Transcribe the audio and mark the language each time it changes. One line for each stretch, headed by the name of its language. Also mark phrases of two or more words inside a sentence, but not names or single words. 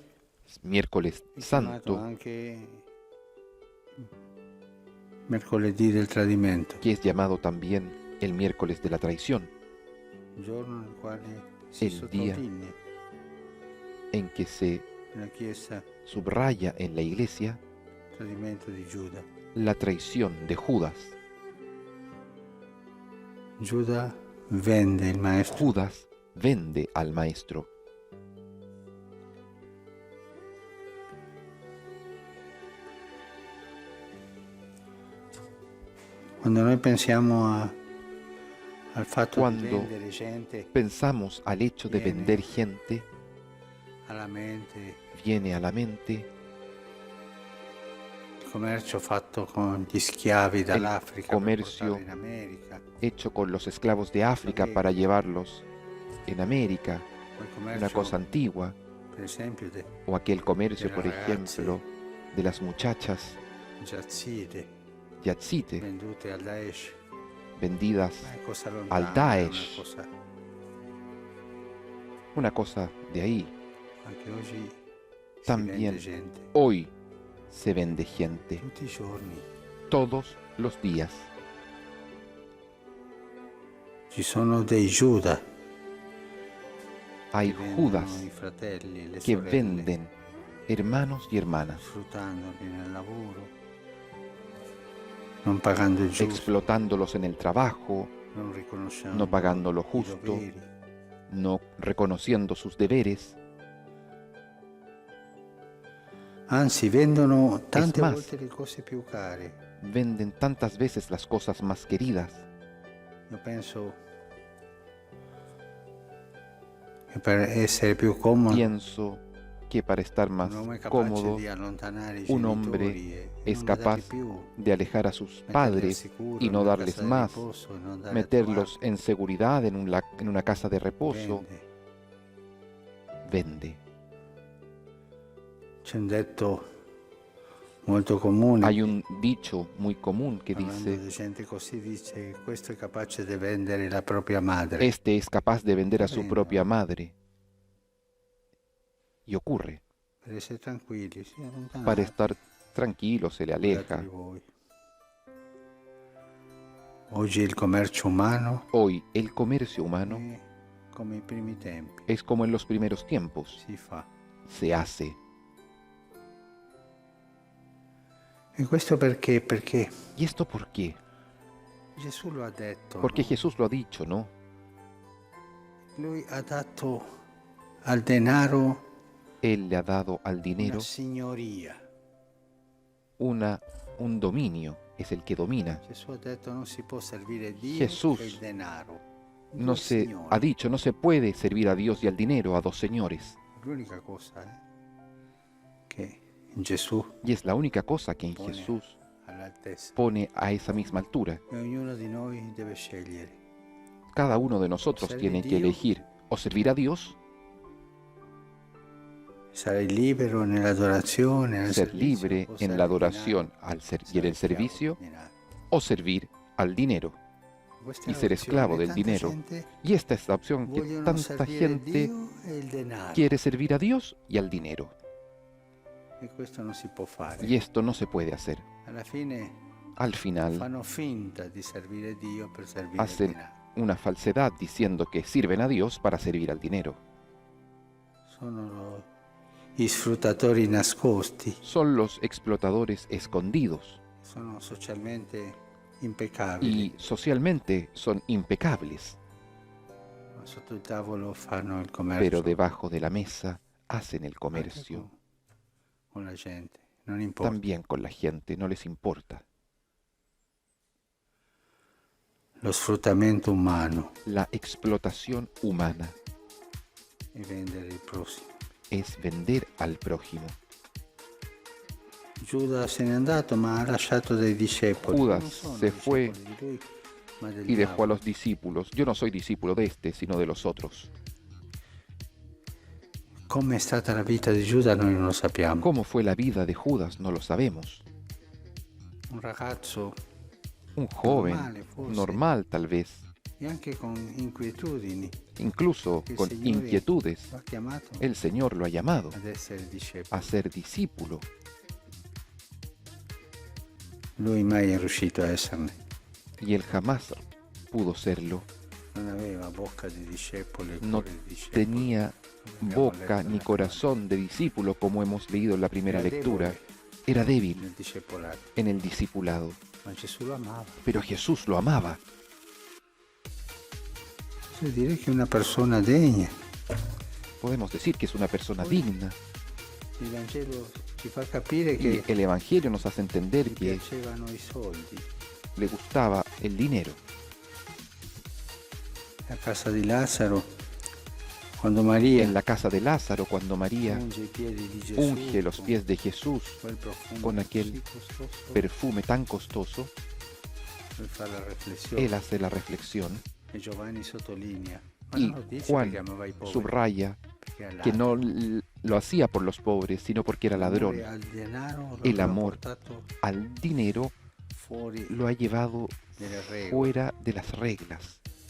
Spanish: Miércoles
Italian: chiamato Santo, anche mercoledì del tradimento,
Spanish: que es llamado también el miércoles de la traición,
Italian: giorno nel quale si
Spanish: El día
Italian: sottolinea
Spanish: en que se
Italian: nella Chiesa
Spanish: subraya en la iglesia
Italian: il tradimento di Giuda.
Spanish: la traición de Judas.
Italian: Giuda vende il maestro,
Spanish: Judas vende al maestro.
Italian: quando noi pensiamo al fatto di
Spanish: Cuando
Italian: vendere gente,
Spanish: pensamos al hecho de
Italian: Viene.
Spanish: vender gente,
Italian: alla mente
Spanish: viene a la mente
Italian: il commercio fatto con gli schiavi dall'Africa per commercio portarli in America,
Spanish: hecho con los esclavos de África para llevarlos en América, una cosa antigua, o aquel comercio, por ejemplo, de las muchachas Yazite, vendidas al Daesh, una cosa de ahí. También hoy se vende gente, todos los días.
Italian: Ci sono dei Giuda.
Spanish: Hay Judas que venden hermanos y hermanas, explotándolos en el trabajo, no pagando lo justo, no reconociendo sus deberes.
Italian: Anzi, vendono tante
Spanish: más,
Italian: volte le cose più care.
Spanish: Venden tantas veces las cosas más queridas.
Italian: Yo penso que per essere più comodo,
Spanish: Pienso que para estar más cómodo, un hombre es capaz de alejar a sus padres y no darles más, meterlos en seguridad en una casa de reposo. Vende.
Italian: C'è un detto molto comune.
Spanish: Hay un dicho muy común que
Italian: Parlando
Spanish: dice:
Italian: di gente così, dice: questo è capace di vendere la propria madre.
Spanish: este es capaz de vender a su propia madre. Y ocurre.
Italian: Per essere tranquilli, si allontana
Spanish: Para estar tranquilo se le aleja.
Italian: di voi. Oggi il commercio umano
Spanish: Hoy el comercio humano
Italian: è come i primi tempi,
Spanish: es como en los primeros tiempos.
Italian: si fa.
Spanish: Se hace.
Italian: E questo perché? Perché
Spanish: ¿Y esto por qué?
Italian: Gesù lo ha detto.
Spanish: Porque no? Jesús lo ha dicho, ¿no?
Italian: Lui ha dato al denaro
Spanish: Él le ha dado al dinero
Italian: una signoria.
Spanish: un dominio, es el que domina.
Italian: Gesù ha detto non si può servire Dio
Spanish: Jesús
Italian: e il denaro.
Spanish: No
Italian: Due
Spanish: se
Italian: signori.
Spanish: ha dicho, no se puede servir a Dios y al dinero, a dos señores.
Italian: L'unica cosa che in Gesù
Spanish: Y es la única cosa que en
Italian: pone
Spanish: Jesús
Italian: all'altezza.
Spanish: pone a esa misma altura.
Italian: E ognuno di noi deve scegliere.
Spanish: Cada uno de nosotros Servir tiene que
Italian: Dio.
Spanish: elegir o servir a Dios,
Italian: Sarai libero nell'adorazione, nel
Spanish: ser
Italian: servizio,
Spanish: libre
Italian: o
Spanish: en
Italian: sarai
Spanish: la adoración y en
Italian: schiavo
Spanish: el servicio,
Italian: di denaro.
Spanish: o servir al dinero
Italian: Questa
Spanish: y
Italian: è
Spanish: ser
Italian: l'opzione.
Spanish: esclavo del
Italian: Tanta
Spanish: dinero.
Italian: gente
Spanish: Y esta es la opción que
Italian: vogliono
Spanish: tanta
Italian: servire
Spanish: gente
Italian: Dio e il denaro.
Spanish: quiere servir a Dios y al dinero.
Italian: E questo non si può fare.
Spanish: Y esto no se puede hacer.
Italian: Alla fine
Spanish: Al final
Italian: fanno finta di servire Dio per servire il
Spanish: hacen
Italian: denaro.
Spanish: una falsedad diciendo que sirven a Dios para servir al dinero.
Italian: Sono gli sfruttatori nascosti,
Spanish: Son los explotadores escondidos
Italian: sono socialmente impeccabili,
Spanish: y socialmente son impecables,
Italian: ma sotto il tavolo fanno il
Spanish: pero
Italian: commercio
Spanish: debajo de la mesa hacen el
Italian: anche
Spanish: comercio.
Italian: con la gente, non importa.
Spanish: También con la gente, no les importa.
Italian: Lo sfruttamento umano
Spanish: La explotación humana
Italian: e vendere il prossimo.
Spanish: es vender al prójimo.
Italian: Giuda se n'è andato, ma ha lasciato dei discepoli.
Spanish: Judas
Italian: Non sono
Spanish: se fue
Italian: discepoli di lui, ma del
Spanish: Y dejó a
Italian: diavolo.
Spanish: los discípulos. Yo no soy discípulo de este, sino de los otros.
Italian: Come è stata la vita di Giuda noi non lo sappiamo.
Spanish: ¿Cómo fue la vida de Judas? No lo sabemos.
Italian: Un ragazzo
Spanish: Un joven,
Italian: normale, forse,
Spanish: normal tal vez,
Italian: e anche con inquietudini.
Spanish: incluso
Italian: Il
Spanish: con
Italian: Signore
Spanish: inquietudes.
Italian: lo ha chiamato
Spanish: El Señor lo ha llamado
Italian: ad essere discepolo.
Spanish: a ser discípulo.
Italian: Lui mai è riuscito a esserne.
Spanish: Y él jamás pudo serlo.
Italian: Non aveva bocca di discepolo e
Spanish: No
Italian: cuore di discepolo.
Spanish: tenía boca ni corazón de discípulo, como hemos leído en la primera
Italian: Era
Spanish: lectura.
Italian: debole
Spanish: Era débil
Italian: nel discepolato,
Spanish: en el discipulado,
Italian: ma Gesù lo amava.
Spanish: pero Jesús lo amaba.
Italian: Cioè dire che è una persona degna.
Spanish: Podemos decir que es una persona digna.
Italian: Il Vangelo ci fa capire
Spanish: Y
Italian: che
Spanish: el Evangelio nos hace entender
Italian: gli
Spanish: que
Italian: piacevano i soldi.
Spanish: le gustaba el dinero.
Italian: A casa di Lazzaro, quando Maria
Spanish: En la casa de Lázaro, cuando María
Italian: unge i piedi di Gesù,
Spanish: unge los
Italian: con
Spanish: pies de Jesús
Italian: quel profumo
Spanish: con aquel
Italian: così costoso,
Spanish: perfume tan costoso,
Italian: lui fa la riflessione
Spanish: él hace la reflexión
Italian: e Giovanni sottolinea
Spanish: Y Juan subraya que no lo hacía por los pobres, sino porque era ladrón. El amor al dinero lo ha llevado fuera de las reglas.